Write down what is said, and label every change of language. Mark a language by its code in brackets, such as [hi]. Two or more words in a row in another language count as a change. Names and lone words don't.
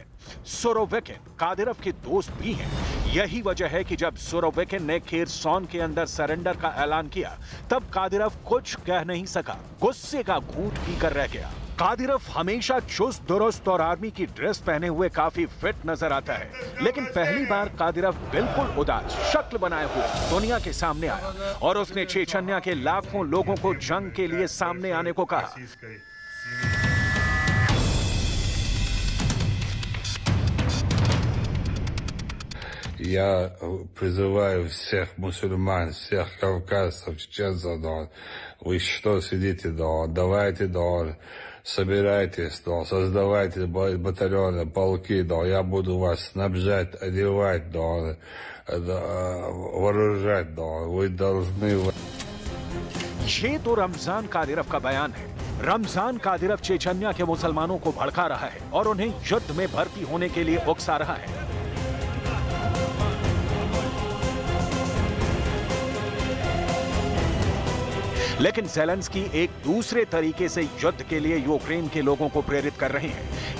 [hi] सुरोविकिन कादिरोव के दोस्त भी हैं। यही वजह है कि जब सुरोविकिन ने खेरसॉन के अंदर सरेंडर का ऐलान किया, तब कादिरोव कुछ कह नहीं सका, गुस्से का घूंट पीकर रह गया। कादिरोव हमेशा चुस्त दुरुस्त और आर्मी की ड्रेस पहने हुए काफी फिट नजर आता है, लेकिन पहली बार कादिरोव बिल्कुल उदास शक्ल बनाए हुए दुनिया के सामने आया और उसने चेचन्या के लाखों लोगों को जंग के लिए सामने आने को कहा। [ru] Я призываю всех мусульман, всех кавказцев, чеченцев, вы что сидите, давайте, собирайтесь, создавайте батальоны, полки, я буду вас снабжать, одевать, вооружать, вы должны... [hi] ये तो रमजान कादिरोव का बयान है। रमजान कादिरोव चेचन्या के मुसलमानों को भड़का रहा है और उन्हें युद्ध में भर्ती होने के लिए उकसा रहा है। लेकिन ज़ेलेंस्की एक दूसरे तरीके से युद्ध के लिए यूक्रेन के लोगों को प्रेरित कर रहे हैं।